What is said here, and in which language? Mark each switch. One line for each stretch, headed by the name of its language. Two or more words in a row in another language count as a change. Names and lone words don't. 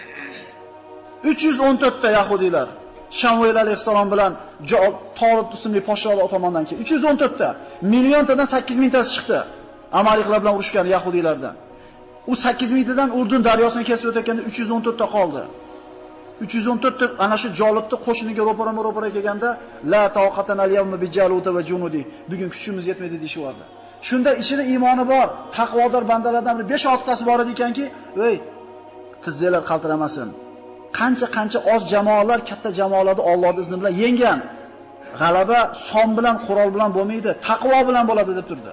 Uzbek: 314 ta yahudiylar Shamuel alayhissalom bilan Tolut ismli podshohlar tomonidan keldi. 314 ta, milliontadan 8000 tasi chiqdi. Amaliklar bilan urushgan yahudiylardan. U 8000 tadan Urdun daryosini kesib o'tayotganda 314 ta qoldi. 314 ta ana shu Jolutni qo'shiniga ro'para kelganda
Arabic: لا طاقة لنا اليوم بجالوت وجنوده.
Uzbek: Bugun kuchimiz yetmaydi deyshvardi. Shunda ichida iymoni bor, taqvodor bandalardan 5-6 tasi bor ekanki, "Ey, tizzalar qaltiramasin. Qancha oz jamoalar katta jamoalarni Alloh izni bilan yenggan. G'alaba son bilan, qurol bilan bo'lmaydi, taqvo bilan bo'ladi" deb turdi.